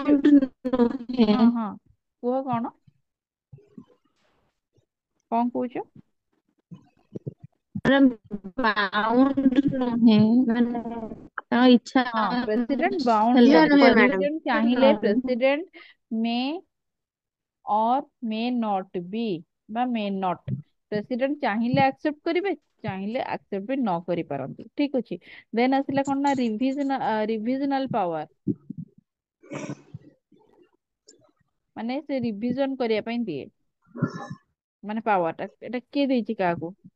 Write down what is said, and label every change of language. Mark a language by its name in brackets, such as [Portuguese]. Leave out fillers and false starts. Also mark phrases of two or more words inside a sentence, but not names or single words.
[Odia] bound ନୁହେଁ। ହଁ ହଁ କୁହ କଣ କଣ କହୁଛ? ମାନେ bound ନୁହେଁ, ମାନେ ତାଙ୍କ ଇଚ୍ଛା ହଁ ପ୍ରେସିଡେଣ୍ଟ ବାଉଣ୍ଡ ହେଲେ ନୁହେଁ। ନୁହେଁ ମ୍ୟାଡାମ। [English] ପ୍ରେସିଡେଣ୍ଟ ଚାହିଁଲେ president may or may not be ବା may not, [Odia] ପ୍ରେସିଡେଣ୍ଟ ଚାହିଁଲେ ଆକ୍ସେପ୍ଟ କରିବେ, ଚାହିଁଲେ ଆକ୍ସେପ୍ଟ ବି ନ କରିପାରନ୍ତି। ଠିକ ଅଛି। ଦେନ୍ ଆସିଲା କଣ ନା [English] revisional power, [Odia] ମାନେ ସେ ରିଭିଜନ କରିବା ପାଇଁ ଦିଏ, ମାନେ ପାୱାର ଟା ଏଟା କିଏ ଦେଇଛି କାହାକୁ?